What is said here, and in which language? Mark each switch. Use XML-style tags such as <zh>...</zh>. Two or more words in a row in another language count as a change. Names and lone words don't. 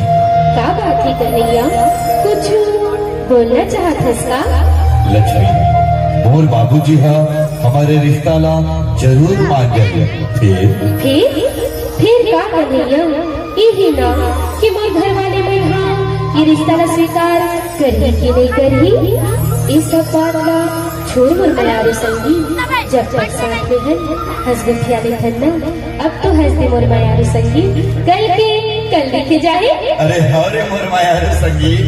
<hne>का बात है कन्हैया? कुछ बोलना चाहत का? लक्ष्मी मोर बाबूजी हा हमारे रिश्ता ला जरूर मान जाए। फिर का कन्हैया? यही ना कि मोर घर वाले में हाँ ये रिश्ता ला स्वीकार करही कि नहीं करही, इस सब बात ला छोड़ मोर मयारू संगी। जब तक साथ में है हंसगुथिया ने धन्ना, अब तो हंस दे मोर मयारू संगी, कल देखे जाए। अरे हरे मोर माया संगी।</hne>